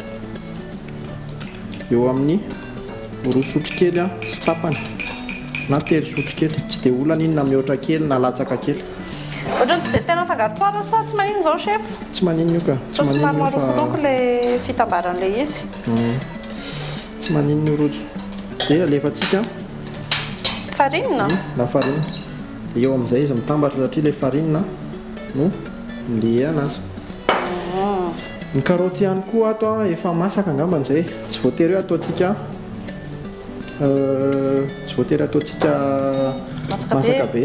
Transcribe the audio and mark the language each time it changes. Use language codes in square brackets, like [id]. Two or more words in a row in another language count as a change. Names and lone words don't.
[mg] eo amin'ny 2 sotro kely sy tapany na 3 sotro kely tsy dia olana iny na mihoatra kely na latsaka kely ohatrany tsy dia tena fangaro tsara sa tsy manino izao chef tsy manino io ka tsy somary marokoroko ilay fitambaran'ilay izy tsy manino io rojo dia alefantsika farine [fr] la farine [mg] dia eo amin'izay izy mitambatra satria ilay farine no mile anazy ny karoty ihany koa ato efa masaka angambany izay tsy voatery hoe ataontsika tsy voatery ataontsika masaka be